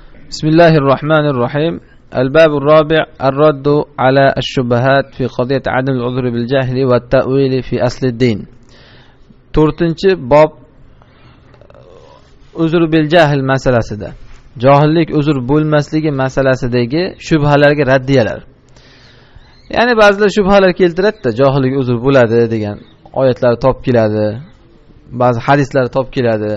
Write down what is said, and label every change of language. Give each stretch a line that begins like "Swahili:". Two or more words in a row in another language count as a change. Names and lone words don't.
Arabic: بسم الله الرحمن الرحيم. الباب الرابع الرد على الشبهات في قضية عدم العذر بالجهل والتأويل في أصل الدين.
Uzbek: 4-bob
Arabic: عذر بالجهل
Uzbek: masalasida, johillik uzr bo'lmasligi masalasidagi shubhalarga raddiyalar. Ya'ni ba'zilar shubhalar keltiradi-da, johillik uzr bo'ladi degan oyatlar topib keladi, ba'zi hadislar topib keladi.